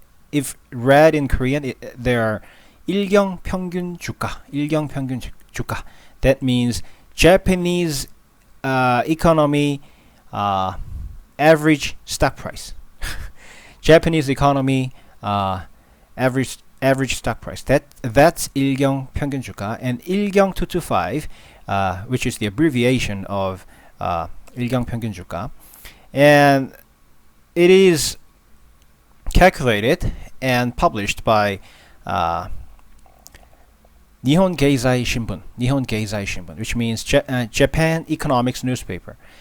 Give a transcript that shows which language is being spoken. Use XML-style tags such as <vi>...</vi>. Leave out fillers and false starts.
<en>If read in Korean, there are</en> <ko>일경 평균 주가. 일경 평균 주가.</ko> <en>That means Japanese economy average stock price. Japanese economy average stock price. That's</en> <ko>일경 평균 주가.</ko> <en>And 일경 225, which is the abbreviation of</en> <ko>일경 평균 주가.</ko> <en>And it is calculated and published by Nihon Keizai Shimbun, which means Japan Economics Newspaper.</en>